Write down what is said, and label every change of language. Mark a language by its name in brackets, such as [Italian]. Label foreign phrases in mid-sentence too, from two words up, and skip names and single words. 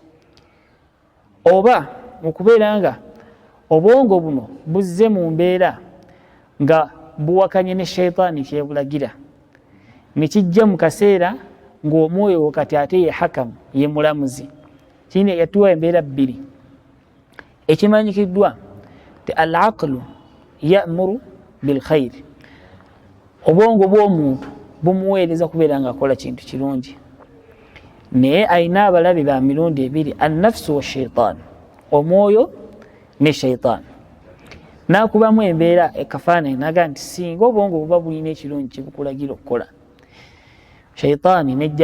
[Ganda] Oba okubeera nga obwongo buno buzze mu mbeera nga buwakanye ne shaitaani kyebulagira, nekijja mu kaseera ng'omwoyo kati ate ye hakamu, ye mulamuzi. Kino yatuwa embeera bbiri. Ekimanyikiddwa ti [Arabic] العقل يأمر بالخير [Ganda] obwongo bw'omuntu bumuweereza kubeera nga akola kintu kirungi naye alina abalabe ba mirundi ebiri [Arabic] النفس والشيطان [Ganda] omwoyo ne shaitan nakubamu embeera ekafaananyi naga nti singa obwongo buba bulina ekirungi kyebukulagira okukola shaitaani nejja